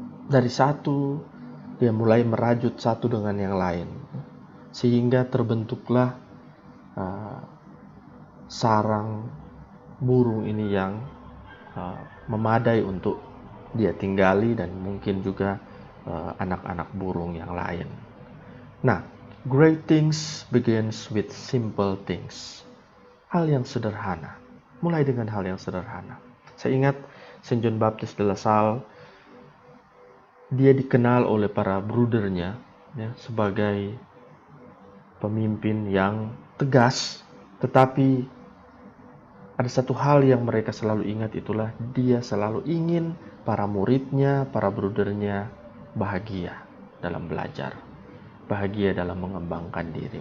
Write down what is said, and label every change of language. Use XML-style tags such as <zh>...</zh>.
<id>Dari satu, dia mulai merajut satu dengan yang lain. Sehingga terbentuklah sarang burung ini yang memadai untuk dia tinggali dan mungkin juga anak-anak burung yang lain.</id> <en>Nah, great things begins with simple things.</en> <id>Hal yang sederhana. Mulai dengan hal yang sederhana. Saya ingat Saint John Baptist de La Salle, dia dikenal oleh para brudernya sebagai pemimpin yang tegas, tetapi ada satu hal yang mereka selalu ingat, itulah dia selalu ingin para muridnya, para brudernya bahagia dalam belajar, bahagia dalam mengembangkan diri.</id>